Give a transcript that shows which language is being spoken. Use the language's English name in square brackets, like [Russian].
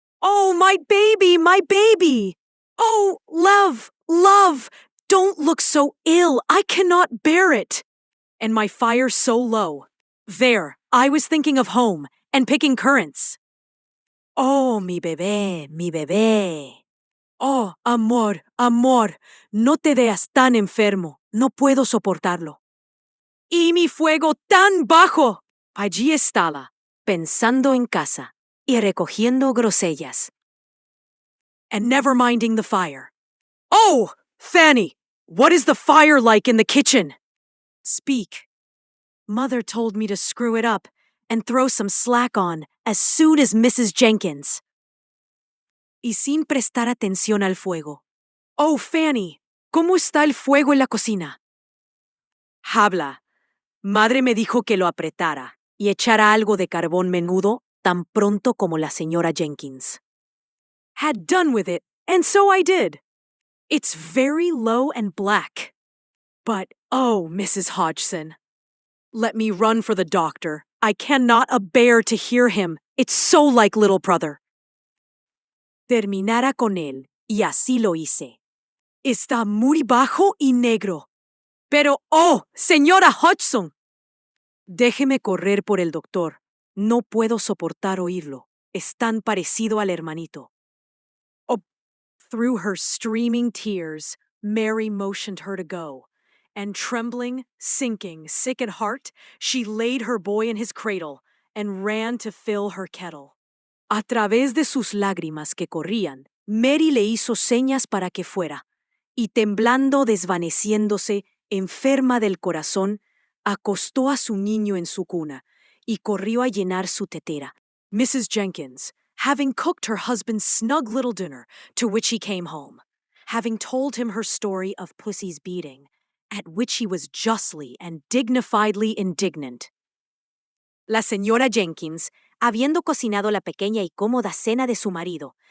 [English] "Oh, my baby, my baby! Oh, love, love, don't look so ill, I cannot bear it! And my fire so low. There, I was thinking of home and picking currants. [Spanish] Oh, mi bebé, mi bebé. Oh, amor, amor, no te veas tan enfermo, no puedo soportarlo. Y mi fuego tan bajo. Allí estaba, pensando en casa y recogiendo grosellas. [English] And never minding the fire. Oh, Fanny, what is the fire like in the kitchen? Speak. Mother told me to screw it up and throw some slack on as soon as Mrs. Jenkins. [Spanish] Y sin prestar atención al fuego. Oh, Fanny, ¿cómo está el fuego en la cocina? Habla. Madre me dijo que lo apretara y echara algo de carbón menudo tan pronto como la señora Jenkins. [English] Had done with it, and so I did. It's very low and black. But, oh, Mrs. Hodgson, let me run for the doctor. I cannot abear to hear him. It's so like little brother. [Spanish] Terminara con él, y así lo hice. Está muy bajo y negro. Pero, oh, señora Hodgson. Déjeme correr por el doctor. No puedo soportar oírlo. Es tan parecido al hermanito. [English] Oh, through her streaming tears, Mary motioned her to go, and trembling, sinking, sick at heart, she laid her boy in his cradle and ran to fill her kettle. [Spanish] A través de sus lágrimas que corrían, Mary le hizo señas para que fuera, y temblando, desvaneciéndose, enferma del corazón, acostó a su niño en su cuna y corrió a llenar su tetera. [English] Mrs. Jenkins, having cooked her husband's snug little dinner, to which he came home, having told him her story of Pussy's beating, at which he was justly and dignifiedly indignant. [Spanish] La señora Jenkins, habiendo cocinado la pequeña y cómoda cena de su marido,